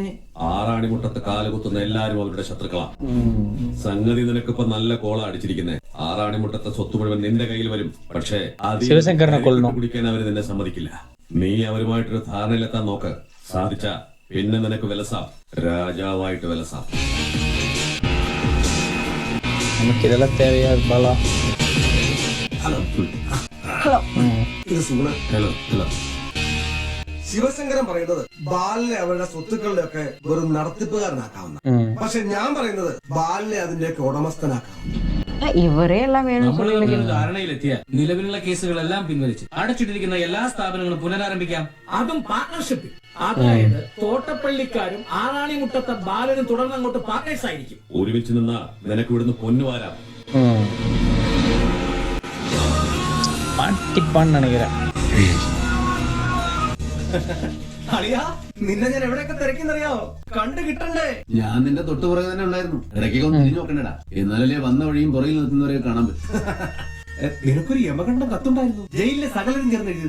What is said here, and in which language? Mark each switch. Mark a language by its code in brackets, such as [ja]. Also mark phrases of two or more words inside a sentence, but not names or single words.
[ml] ആറാണിമുട്ടത്ത് കാലുകുത്തുന്ന എല്ലാരും അവരുടെ ശത്രുക്കളാ. സംഗതി നിനക്കിപ്പോ നല്ല കോള അടിച്ചിരിക്കുന്നേ. ആറാണിമുട്ടത്തെ സ്വത്ത് മുഴുവൻ നിന്റെ കയ്യിൽ വരും. പക്ഷേ ശിവശങ്കരനെ കൊല്ലണം. കുടിക്കാൻ അവര് നിന്നെ സമ്മതിക്കില്ല. നീ അവരുമായിട്ടൊരു ധാരണയിലെത്താൻ നോക്ക്. സാധിച്ച പിന്നെ നിനക്ക് വിലസാം, രാജാവായിട്ട് വിലസാം. [ta] நமக்கு இதெல்லாம் தேவையா பாலா? [ml] ഹലോ ഇത് സുഗുണ. ഹലോ ഹലോ. ശിവശങ്കരൻ പറയുന്നത് ബാലിനെ അവരുടെ സ്വത്തുക്കളുടെ ഒക്കെ വെറും നടത്തിപ്പുകാരനാക്കാവുന്ന. പക്ഷെ ഞാൻ പറയുന്നത് ബാലിനെ അതിന്റെയൊക്കെ ഉടമസ്ഥനാക്കാവുന്ന. ഇവരെ എല്ലാം വേണം. ധാരണയിലെത്തിയ നിലവിലുള്ള കേസുകളെല്ലാം പിൻവലിച്ച് അടച്ചിട്ടിരിക്കുന്ന എല്ലാ സ്ഥാപനങ്ങളും പുനരാരംഭിക്കാം. അതും പാർട്ണർഷിപ്പിൽ. അതായത് തോട്ടപ്പള്ളിക്കാരും ആറാണിമുട്ടത്തെ ബാലനും തുടർന്ന് അങ്ങോട്ട് പാർട്ട്നേഴ്സ് ആയിരിക്കും. ഒരുമിച്ച് നിന്നാ നിനക്ക് ഇവിടുന്ന് പൊന്നുവാരാം. [ta] மாட்டிப்பான்னு நினைக்கிறேன். [ml] അളിയാ, നിന്നെ ഞാൻ എവിടെയൊക്കെ തിരക്കിന്നറിയാവോ? കണ്ടു കിട്ടണ്ടേ? ഞാൻ നിന്റെ തൊട്ടുപുറകെ തന്നെ ഉണ്ടായിരുന്നു. ഇടയ്ക്കൊക്കെ ഒന്ന് തിരിഞ്ഞു നോക്കണ്ടടാ, എന്നാലല്ലേ വന്ന വഴിയും പുറകിൽ നിൽക്കുന്നവരെ കാണാൻ പറ്റും. നിനക്കൊരു യമകണ്ഠം കത്തുണ്ടായിരുന്നു, ജയിലിലെ സകലരും ചേർന്ന് എഴുതിയത്.